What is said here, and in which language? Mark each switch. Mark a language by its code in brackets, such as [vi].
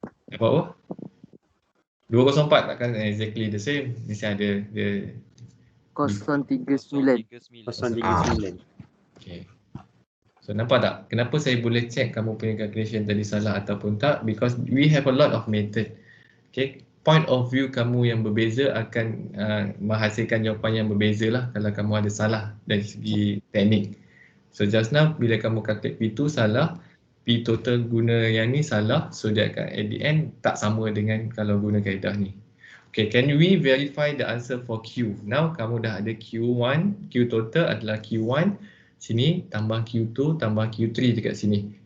[ms] Dapat apa? 204 takkan exactly the same. Mesti ada dia. 039. 039. Okay. So nampak tak? Kenapa saya boleh check kamu punya calculation tadi salah ataupun tak? [en] Because we have a lot of method. Okay. [ms] Point of view kamu yang berbeza akan menghasilkan jawapan yang berbeza lah kalau kamu ada salah dari segi teknik. So just now bila kamu calculate P2 salah, P total guna yang ni salah, so dia akan at the end tak sama dengan kalau guna kaedah ni. [en] Okay, can we verify the answer for Q? [ms] Now kamu dah ada Q1, Q total adalah Q1, sini tambah Q2 tambah Q3 dekat sini.